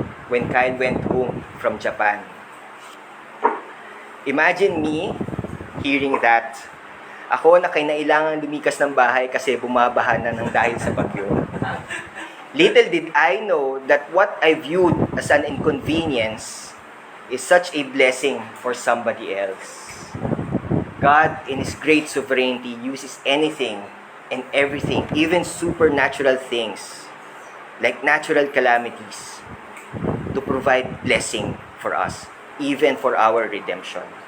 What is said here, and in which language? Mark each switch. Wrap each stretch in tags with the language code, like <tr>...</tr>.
<en>When Kyle went home from Japan. Imagine me hearing that.</en> <tl>Ako na kinailangan lumikas ng bahay kasi bumabaha na ng dahil sa bagyo.</tl> <en>Little did I know that what I viewed as an inconvenience is such a blessing for somebody else. God, in His great sovereignty, uses anything and everything, even supernatural things, like natural calamities, to provide blessing for us, even for our redemption.</en>